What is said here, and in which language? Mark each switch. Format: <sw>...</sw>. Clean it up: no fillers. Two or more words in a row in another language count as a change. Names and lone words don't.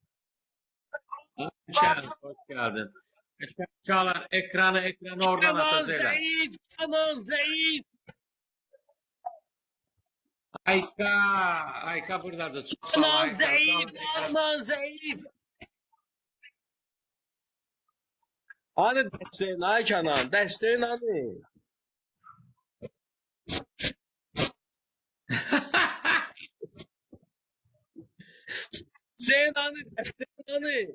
<az>Ayşen,</az> <tr>hoş geldin.</tr> <az>Uşaqlar ekranı oradan Kenan atacaqlar. zəif, Kenan zəif. Ayka buradadır.</az> <tr>Çok sağ ol,</tr> <az>Kenan Ayka. zəif, Kenan zəif. Hani dəstəyin, ay Kenan, dəstəyin hani? Sen hani, dəstəyin hani?</az>